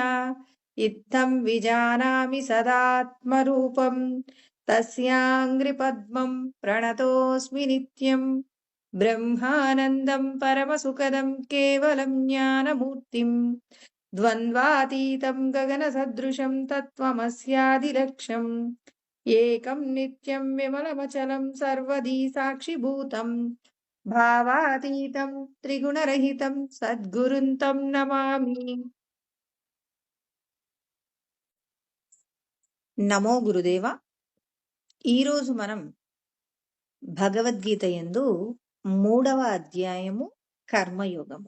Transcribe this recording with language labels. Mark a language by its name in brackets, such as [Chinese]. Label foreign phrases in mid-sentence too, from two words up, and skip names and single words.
[Sanskrit] इत्थं विजानामि सदात्मरूपं तस्याङ्घ्रिपद्मं प्रणतोऽस्मि नित्यं ब्रह्मानन्दं परमसुखदं केवलं ज्ञानमूर्तिं द्वन्द्वातीतं गगनसदृशं तत्त्वमस्यादिलक्ष्यम् एकं नित्यं विमलमचलं सर्वदी साक्षिभूतं భావాతీతం త్రిగుణరహితం సద్గురుంతం నమామి. నమో గురుదేవ. [Telugu] ఈరోజు మనం భగవద్గీత యందు 3వ అధ్యాయము కర్మయోగము.